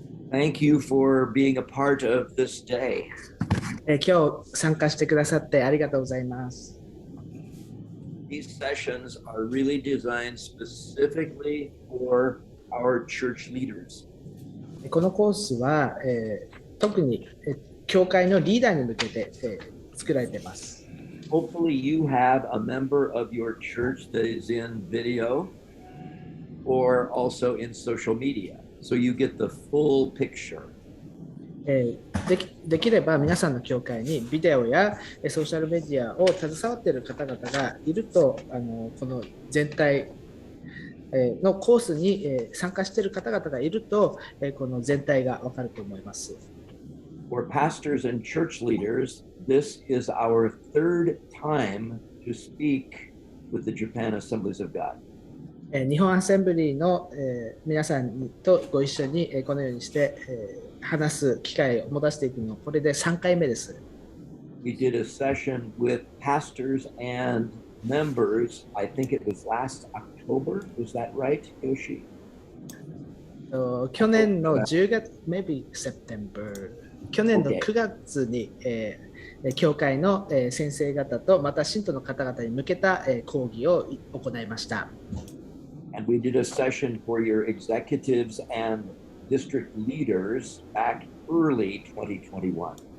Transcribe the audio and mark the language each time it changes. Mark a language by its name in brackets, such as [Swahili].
[English] Thank you for being a part of this day. [Japanese] 今日参加してくださってありがとうございます。 [English] These sessions are really designed specifically for our church leaders. [Japanese] このコースは、特に教会のリーダーに向けて、作られています。 [English] Hopefully you have a member of your church that is in video or also in social media, so you get the full picture. [Japanese] できれば皆さんの教会にビデオやソーシャルメディアを携わっている方々がいると、この全体のコースに参加している方々がいると、この全体がわかると思います。 [English] For pastors and church leaders, this is our third time to speak with the Japan Assemblies of God. [Japanese] 日本アセンブリーの皆さんとご一緒にこのようにして話す機会を持たせていくのはこれで3回目です。 [English] We did a session with pastors and members. I think it was last October. Was that right, Yoshi? [Japanese] 去年の10月、 [English] maybe September。 [Japanese] 去年の9月に、教会の先生方とまた信徒の方々に向けた講義を行いました。 [English] And we did a session for your executives and district leaders back early 2021.